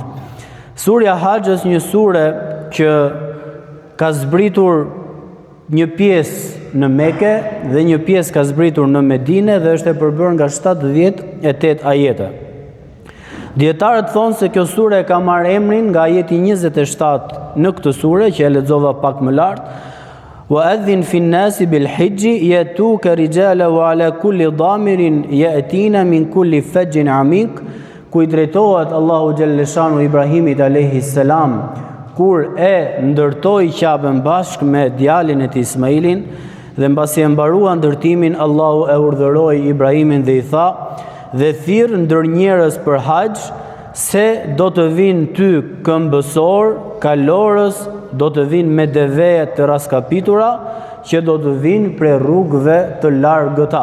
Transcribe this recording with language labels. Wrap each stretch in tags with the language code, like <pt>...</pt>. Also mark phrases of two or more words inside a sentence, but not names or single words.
<sq>Surja Hajj është një sure që ka zbritur një pjesë në Mekë dhe një pjesë ka zbritur në Medinë dhe është e përbërë nga 78 ajete. Dietarët thonë se kjo sure ka marrë emrin nga ajeti 27 në këtë sure që e lexova pak më lart.</sq> <ar>وأذن في الناس بالحج يأتوك رجالا وعلى كل ضامر يأتين من كل فج عميق,</ar> <sq>ku i drejtohet Allahu</sq> <ar>جل شأنه</ar> <sq>Ibrahimit</sq> <ar>عليه السلام</ar> <sq>kur e ndërtoi Ka'ben bashkë me djalin e tij Ismailin. Dhe mbasi e mbarua ndërtimin, Allahu e urdhëroi Ibrahimin dhe i tha: "Dhe thirr ndër njerëz për haxh, se do të vinë ty këmbësor, kalorës, do të vinë me deve të raskapitura, që do të vinë prej rrugëve të largëta."</sq>